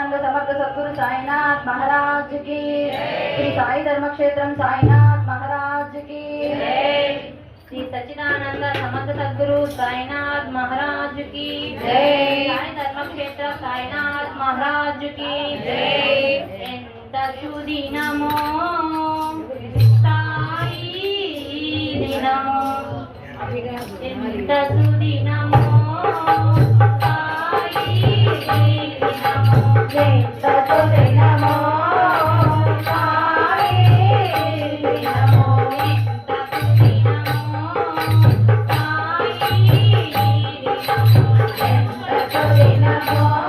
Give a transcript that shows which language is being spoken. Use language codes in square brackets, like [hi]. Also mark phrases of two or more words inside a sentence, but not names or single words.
[hi] समर्थ सद्गुरु साईनाथ महाराज की श्री साई धर्म क्षेत्रम साईनाथ महाराज की श्री सच्चिदानंद समर्थ सद्गुरु साईनाथ महाराज की साई धर्म क्षेत्र साईनाथ महाराज की [te] ఎంత సుదినమో సాయి దినమో ఎంత సుదినమో సాయి దినమో ఎంత సుదినమో సాయి దినమో ఎంత సుదినమో సాయి దినమో ఎంత సుదినమో